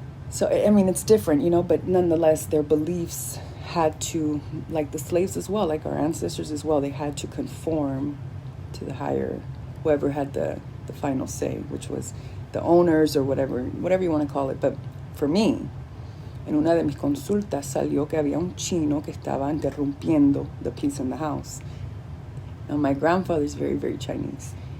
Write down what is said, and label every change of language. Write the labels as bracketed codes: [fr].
[en] So, I mean, it's different, you know, but nonetheless, their beliefs had to, like the slaves as well, like our ancestors as well, they had to conform to the higher, whoever had the final say, which was the owners or whatever you want to call it. But for me, [es] en una de mis consultas salió que había un chino que estaba interrumpiendo [en] the peace in the house. Now, my grandfather's very, very Chinese.